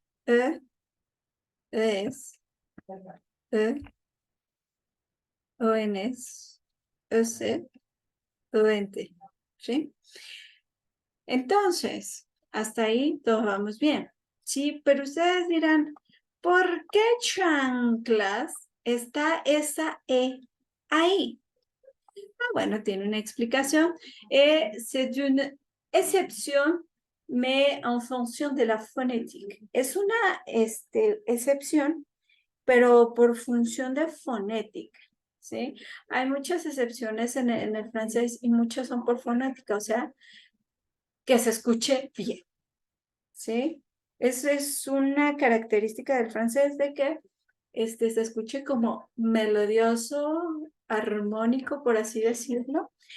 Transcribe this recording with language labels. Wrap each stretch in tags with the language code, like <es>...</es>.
<es>E, es, E, ONS, EC, ONT, ¿sí? Entonces, hasta ahí todos vamos bien, ¿sí? Pero ustedes dirán, ¿por qué chanclas está esa E ahí? Ah, bueno, tiene una explicación.</es> <fr>C'est une exception, mais en fonction de la fonétique.</fr> <es>Es una excepción, pero por función de fonética, ¿sí? Hay muchas excepciones en el francés y muchas son por fonética, o sea, que se escuche bien, ¿sí? Esa es una característica del francés de que se escuche como melodioso, armónico, por así decirlo.</es>